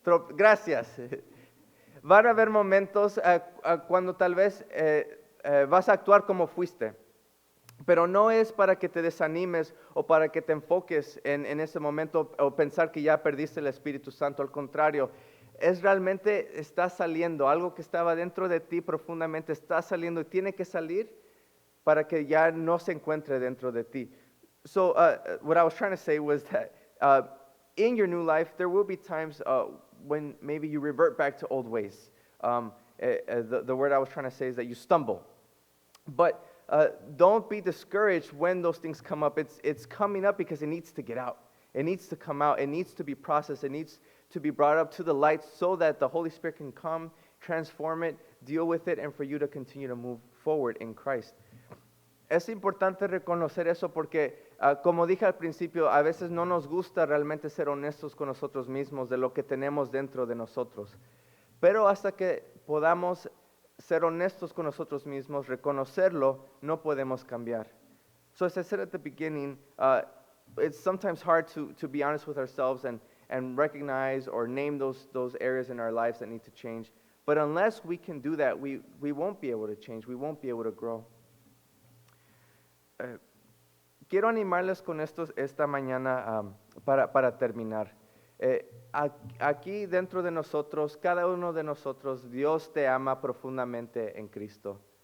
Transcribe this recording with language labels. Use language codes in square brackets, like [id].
[es] Gracias. Van a haber momentos cuando tal vez vas a actuar como fuiste, pero no es para que te desanimes o para que te enfoques en ese momento o pensar que ya perdiste el Espíritu Santo. Al contrario, es realmente está saliendo, algo que estaba dentro de ti profundamente está saliendo y tiene que salir para que ya no se encuentre dentro de ti. [en] So what I was trying to say was that in your new life, there will be times when maybe you revert back to old ways. The word I was trying to say is that you stumble. But don't be discouraged when those things come up. It's coming up because it needs to get out. It needs to come out. It needs to be processed. It needs to be brought up to the light so that the Holy Spirit can come, transform it, deal with it, and for you to continue to move forward in Christ. [es] Es importante reconocer eso porque, como dije al principio, a veces no nos gusta realmente ser honestos con nosotros mismos de lo que tenemos dentro de nosotros. Pero hasta que podamos ser honestos con nosotros mismos, reconocerlo, no podemos cambiar. [en] So as I said at the beginning, it's sometimes hard to be honest with ourselves and recognize or name those areas in our lives that need to change. But unless we can do that, we won't be able to change. We won't be able to grow. [es] Quiero animarles con esto esta mañana para terminar. Aquí dentro de nosotros, cada uno de nosotros, Dios te ama profundamente en Cristo.